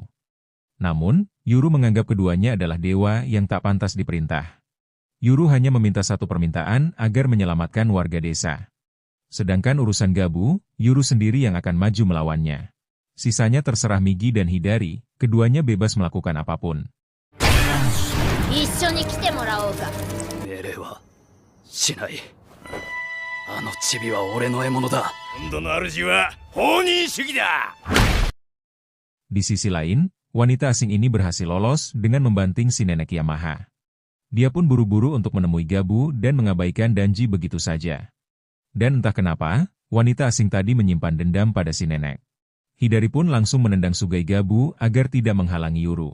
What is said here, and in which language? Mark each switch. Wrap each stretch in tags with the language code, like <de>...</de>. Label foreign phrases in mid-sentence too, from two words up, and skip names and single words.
<id>Namun, Yuru menganggap keduanya adalah dewa yang tak pantas diperintah. Yuru hanya meminta satu permintaan agar menyelamatkan warga desa. Sedangkan urusan Gabu, Yuru sendiri yang akan maju melawannya. Sisanya terserah Migi dan Hidari, keduanya bebas melakukan apapun.</id> <ja>一緒に来てもらおうか。命令はしない。あのチビは俺の獲物だ。今度の主は放任主義だ</ja> <id>Di sisi lain, wanita asing ini berhasil lolos dengan membanting si nenek Yamaha. Dia pun buru-buru untuk menemui Gabu dan mengabaikan Danji begitu saja. Dan entah kenapa, wanita asing tadi menyimpan dendam pada si nenek. Hidari pun langsung menendang Sugai Gabu agar tidak menghalangi Yuru.</id>